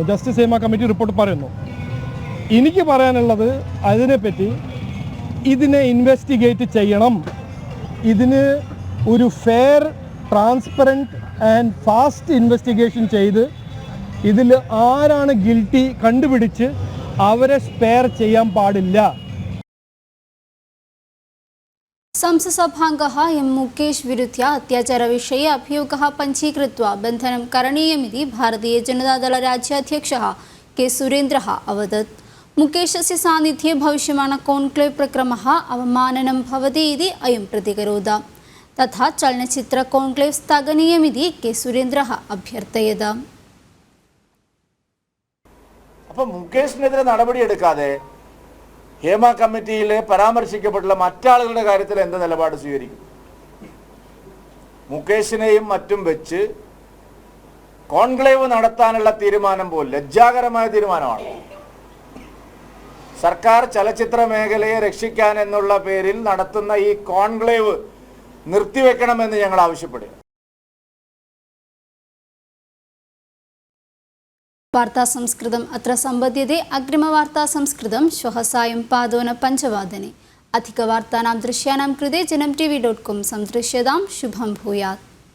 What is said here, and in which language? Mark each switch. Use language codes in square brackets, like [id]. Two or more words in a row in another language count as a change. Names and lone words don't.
[ml] ജസ്റ്റിസ് ഹേമ കമ്മിറ്റി റിപ്പോർട്ട് പറയുന്നു. എനിക്ക് പറയാനുള്ളത് അതിനെപ്പറ്റി ഇതിനെ ഇൻവെസ്റ്റിഗേറ്റ് ചെയ്യണം. ഇതിന് ഒരു [en] fair, transparent and fast investigation [ml] ചെയ്ത് ഇതിൽ ആരാണ് ഗിൽറ്റി കണ്ടുപിടിച്ച് അവരെ സ്പെയർ ചെയ്യാൻ പാടില്ല. [sa] संसत्सभाङ्गः एम् मुकेश विरुद्ध्य अत्याचारविषये अभियोगः पञ्जीकृत्वा बन्धनं करणीयमिति भारतीयजनतादलराज्याध्यक्षः के सुरेन्द्रः अवदत्. मुकेशस्य सान्निध्ये भविष्यमाण कॉन्क्लेव प्रक्रमः अवमाननं भवति इति अयं प्रतिकरोत्. तथा चलनचित्र कॉन्क्लेव स्थगनीयमिति के सुरेन्द्रः अभ्यर्थयत्. [ml] അപ്പോൾ മുകേഷിനെതിരെ നടപടിയെടുക്കാതെ ഹേമ കമ്മിറ്റിയിൽ പരാമർശിക്കപ്പെട്ടുള്ള മറ്റാളുകളുടെ കാര്യത്തിൽ എന്ത് നിലപാട് സ്വീകരിക്കും? മുകേഷിനെയും മറ്റും വെച്ച് കോൺക്ലേവ് നടത്താനുള്ള തീരുമാനം പോലും ലജ്ജാകരമായ തീരുമാനമാണ്. സർക്കാർ ചലച്ചിത്ര മേഖലയെ രക്ഷിക്കാൻ എന്നുള്ള പേരിൽ നടത്തുന്ന ഈ കോൺക്ലേവ് നിർത്തിവെക്കണമെന്ന് ഞങ്ങൾ ആവശ്യപ്പെടുന്നു. [sa] वार्ता संस्कृतम् अत्र सम्पद्यते. अग्रिमवार्ता संस्कृतं श्वः सायं 5:05 अधिकवार्तानां दृश्यानां कृते जनम् tv.com संदृश्यतां. शुभं भूयात्.